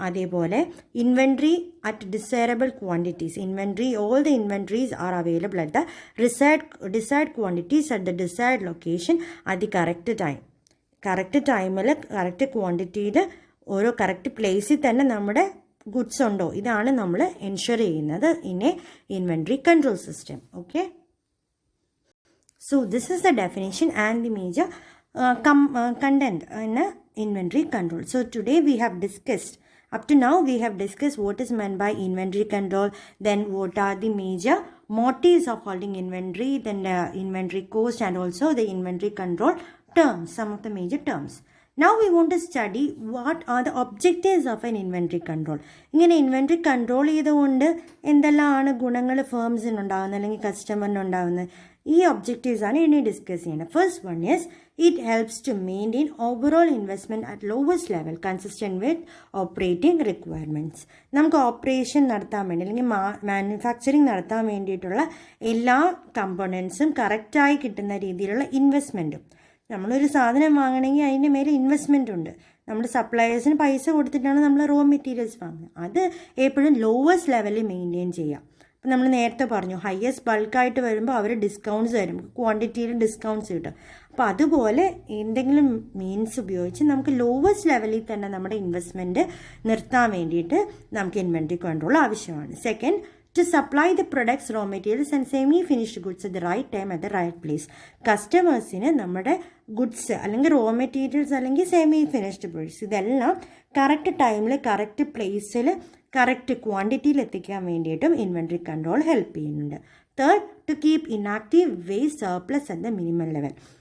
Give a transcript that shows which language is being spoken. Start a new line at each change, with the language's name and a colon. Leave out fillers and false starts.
Malayalam: അതേപോലെ inventory at desirable quantities,
English: inventory all the inventories are available at the decide quantities at the decide location
Malayalam: at the correct ടൈമിൽ correct ക്വാണ്ടിറ്റിയിൽ ഓരോ correct പ്ലേസിൽ തന്നെ നമ്മുടെ goods ഉണ്ടോ, ഇതാണ് നമ്മൾ എൻഷുർ ചെയ്യുന്നത്
English: In a inventory control system. Okay, so this is the definition and the major content in inventory control. So today we have discussed, up to now we have discussed what is meant by inventory control, then what are the major motives of holding inventory, then the inventory cost and also the inventory control terms, some of the major terms. Now we want to study what are the objectives of an inventory control.
Malayalam: ഇങ്ങനെ inventory control ചെയ്തുകൊണ്ട് എന്തെല്ലാമാണ് ഗുണങ്ങൾ ഫേംസിനുണ്ടാകുന്നത് അല്ലെങ്കിൽ കസ്റ്റമറിനുണ്ടാകുന്നത്, ഈ objectives ആണ് ഇനി discuss ചെയ്യുന്നത്.
English: First one is it helps to maintain overall investment at lowest level consistent with operating requirements.
Malayalam: നമുക്ക് ഓപ്പറേഷൻ നടത്താൻ വേണ്ടി അല്ലെങ്കിൽ മാനുഫാക്ചറിങ് നടത്താൻ വേണ്ടിയിട്ടുള്ള എല്ലാ കമ്പോണൻസും കറക്റ്റായി കിട്ടുന്ന രീതിയിലുള്ള ഇൻവെസ്റ്റ്മെൻറ്റും. നമ്മളൊരു സാധനം വാങ്ങണമെങ്കിൽ അതിൻ്റെ മേലെ ഇൻവെസ്റ്റ്മെൻ്റ് ഉണ്ട്. നമ്മൾ സപ്ലയേഴ്സിന് പൈസ കൊടുത്തിട്ടാണ് നമ്മൾ റോ മെറ്റീരിയൽസ് വാങ്ങുന്നത്. അത് എപ്പോഴും ലോവസ്റ്റ് ലെവലിൽ മെയിൻറ്റെയിൻ ചെയ്യാം. അപ്പം നമ്മൾ നേരത്തെ പറഞ്ഞു ഹയസ്റ്റ് ബൾക്കായിട്ട് വരുമ്പോൾ അവർ ഡിസ്കൗണ്ട്സ് തരും, ക്വാണ്ടിറ്റിയിൽ ഡിസ്കൗണ്ട്സ് കിട്ടും. അപ്പോൾ അതുപോലെ എന്തെങ്കിലും മീൻസ് ഉപയോഗിച്ച് നമുക്ക് ലോവസ്റ്റ് ലെവലിൽ തന്നെ നമ്മുടെ ഇൻവെസ്റ്റ്മെൻറ്റ് നിർത്താൻ വേണ്ടിയിട്ട് നമുക്ക് ഇൻവെൻട്രി കൺട്രോൾ ആവശ്യമാണ്.
English: Second, to supply the products, raw materials and semi-finished goods at the right time at the right place.
Malayalam: കസ്റ്റമേഴ്സിന് നമ്മുടെ ഗുഡ്സ് അല്ലെങ്കിൽ റോ മെറ്റീരിയൽസ് അല്ലെങ്കിൽ സെമി ഫിനിഷ്ഡ് ഗുഡ്സ് ഇതെല്ലാം കറക്റ്റ് ടൈമിൽ കറക്റ്റ് പ്ലേസിൽ കറക്റ്റ് ക്വാണ്ടിറ്റിയിൽ എത്തിക്കാൻ വേണ്ടിയിട്ടും ഇൻവെൻട്രി കൺട്രോൾ ഹെൽപ്പ് ചെയ്യുന്നുണ്ട്.
English: Third, to keep inactive waste surplus at the minimum level.